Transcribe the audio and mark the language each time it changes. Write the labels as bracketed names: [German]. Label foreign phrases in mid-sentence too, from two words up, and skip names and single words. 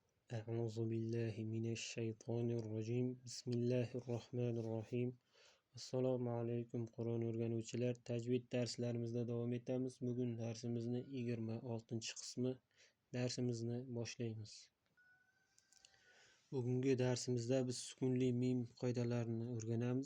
[Arabic] أعوذ بالله من الشيطان الرجيم بسم الله الرحمن الرحيم [Uzbek] Assalomu alaykum Qur'on o'rganuvchilar. Tajvid darslarimizda davom etamiz. Bugun darsimizning 26-qismi darsimizni boshlaymiz. Bugungi darsimizda biz sukunli mim qoidalarini o'rganamiz.